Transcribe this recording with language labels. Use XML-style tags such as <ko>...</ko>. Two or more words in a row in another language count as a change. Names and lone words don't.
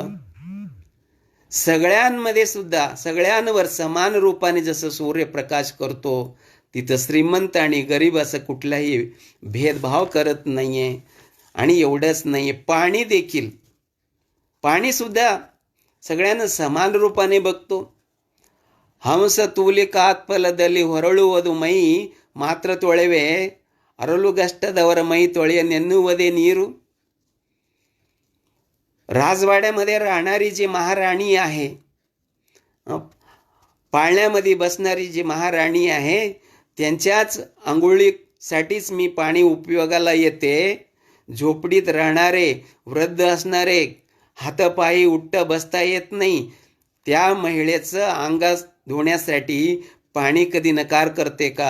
<mr>सगळ्यांमध्ये सुद्धा सगळ्यांवर समान रूपाने जसं सूर्य प्रकाश करतो तिथं श्रीमंत आणि गरीब असं कुठलाही भेदभाव करत नाहीये. आणि एवढंच नाहीये, पाणी देखील, पाणी सुद्धा सगळ्यांना समान रूपाने बघतो.</mr> <kn>हंस ತೂಲಿಕಾತ್ಪಲದಲ್ಲಿ ಹೊರಳುವುದು ಮೈ ಮಾತ್ರ ತೊಳೆವೆ, ಅರಳುಗಷ್ಟದವರ ಮೈ ತೊಳೆಯನೆನ್ನುವುದೇ ನೀರು.</kn> <mr>राजवाड्यामध्ये राहणारी जी महाराणी आहे, पाळण्यामध्ये बसणारी जी महाराणी आहे, त्यांच्याच आंघोळीसाठीच मी पाणी उपयोगाला येते. झोपडीत राहणारे वृद्ध असणारे हातपायी उठ्ठ बसता येत नाही, त्या महिलेचं अंगास धुण्यासाठी पाणी कधी नकार करते का?</mr>